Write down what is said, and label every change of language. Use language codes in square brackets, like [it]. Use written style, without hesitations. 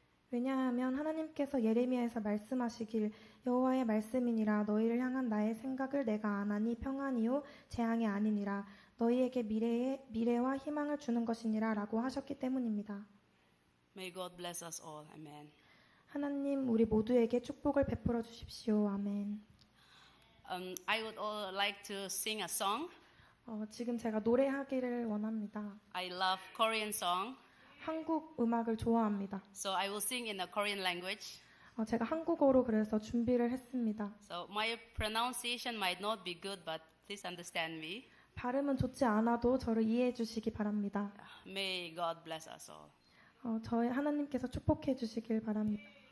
[ko] 왜냐하면 하나님께서 예레미야에서 말씀하시길 여호와의 말씀이니라 너희를 향한 나의 생각을 내가 아나니 평안이요 재앙이 아니니라 너희에게 미래와 희망을 주는 것이니라 라고 하셨기 때문입니다. [en] May God bless us all. Amen. [ko] 하나님 우리 모두에게 축복을 베풀어 주십시오. 아멘. [en] I would like to sing a song. [ko] 지금 제가 노래하기를 원합니다. [en] I love Korean song. [ko] 한국 음악을 좋아합니다. [en] So I will sing in the Korean language. [ko] 제가 한국어로 그래서 준비를 했습니다. [en] So my pronunciation might not be good, but please understand me. [ko] 발음은 좋지 않아도 저를 이해해 주시기 바랍니다. [en] May God bless us all. [ko] 저희 하나님께서 축복해 주시길 바랍니다.